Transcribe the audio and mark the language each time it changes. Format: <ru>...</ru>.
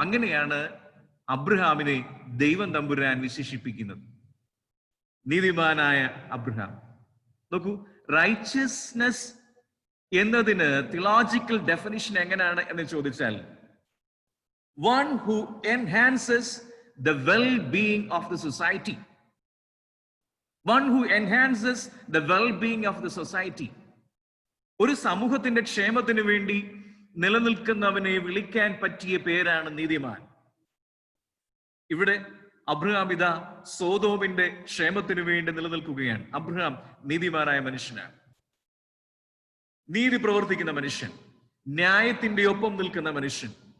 <ml>അങ്ങനെയാണ് അബ്രഹാമിനെ ദൈവം തമ്പുരാൻ വിശേഷിപ്പിക്കുന്നത്, നീതിമാനായ അബ്രഹാം. നോക്കൂ, റൈച്ചസ്നെസ് എന്നതിന് തിയോളജിക്കൽ ഡെഫിനിഷൻ എങ്ങനെയാണ് എന്ന് ചോദിച്ചാൽ,</ml> <en>one who enhances the well-being of the society. One who enhances the well-being of the society.</en> <ml>ഒരു സമൂഹത്തിന്റെ ക്ഷേമത്തിന് വേണ്ടി നിലനിൽക്കുന്നവനെ വിളിക്കാൻ പറ്റിയ പേരാണ് നീതിമാൻ. ഇവിടെ അബ്രഹാം ഇതാ സോതോമിന്റെ ക്ഷേമത്തിന് വേണ്ടി നിലനിൽക്കുകയാണ്. അബ്രഹാം നീതിമാനായ മനുഷ്യനാണ്, നീതി പ്രവർത്തിക്കുന്ന മനുഷ്യൻ, ന്യായത്തിന്റെ ഒപ്പം നിൽക്കുന്ന മനുഷ്യൻ.</ml>